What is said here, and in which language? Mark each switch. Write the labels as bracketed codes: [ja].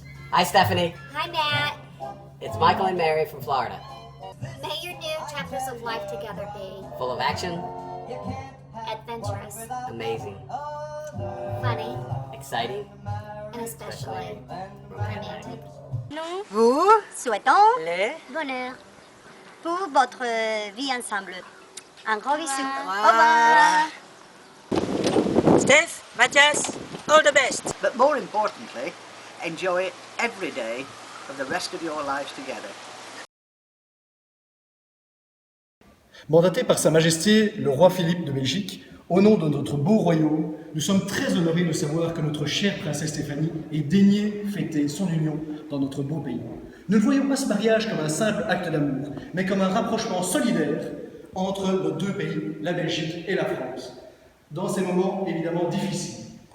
[en] Hi, Stephanie. Hi, Matt. It's Michael and Mary from Florida. May your new chapters of life together be Full of action, adventurous, amazing, funny, exciting, and especially romantic. [fr] Nous vous souhaitons le bonheur pour votre vie ensemble. Un gros bisou. Au revoir. [en] Steph, Matthias, all the best. But more importantly, enjoy every day of the rest of your lives together. [fr] Mandaté par Sa Majesté le roi Philippe de Belgique, au nom de notre beau royaume, nous sommes très honorés de savoir que notre chère princesse Stéphanie est daigné fêter son union dans notre beau pays. Nous ne voyons pas ce mariage comme un simple acte d'amour, mais comme un rapprochement solidaire entre nos deux pays, la Belgique et la France, dans ces moments évidemment difficiles.